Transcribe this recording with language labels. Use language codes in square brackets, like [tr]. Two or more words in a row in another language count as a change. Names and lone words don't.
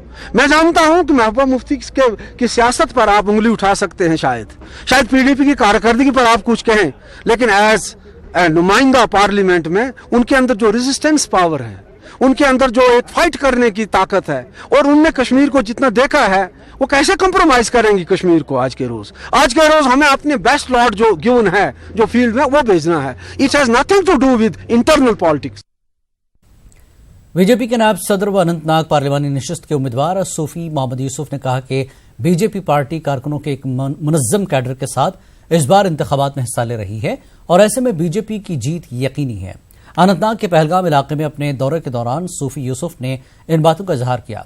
[ur] میں جانتا ہوں کہ محبوبہ مفتی کی سیاست پر آپ انگلی اٹھا سکتے ہیں، شاید PDP کی کارکردگی پر آپ کچھ کہیں، لیکن ایز نمائندہ پارلیمنٹ میں ان کے اندر جو [en] resistance power [ur] ہے، ان کے اندر جو ایک فائٹ کرنے کی طاقت ہے، اور ان نے کشمیر کو جتنا دیکھا ہے وہ کیسے کمپرومائز کریں گی کشمیر کو آج کے روز ہمیں اپنے [en] best lot [ur] جو گیون ہے جو فیلڈ میں وہ بھیجنا ہے۔ [en] It has nothing to do with internal politics. [ur] BJP کے نائب صدر و اننت ناگ پارلیمانی نشست کے امیدوار صوفی محمد یوسف نے کہا کہ BJP پارٹی کارکنوں کے ایک منظم کیڈر کے ساتھ اس بار انتخابات میں حصہ لے رہی ہے اور ایسے میں BJP کی جیت یقینی ہے۔ اننت ناگ کے پہلگام علاقے میں اپنے دورے کے دوران صوفی یوسف نے ان باتوں کا اظہار کیا۔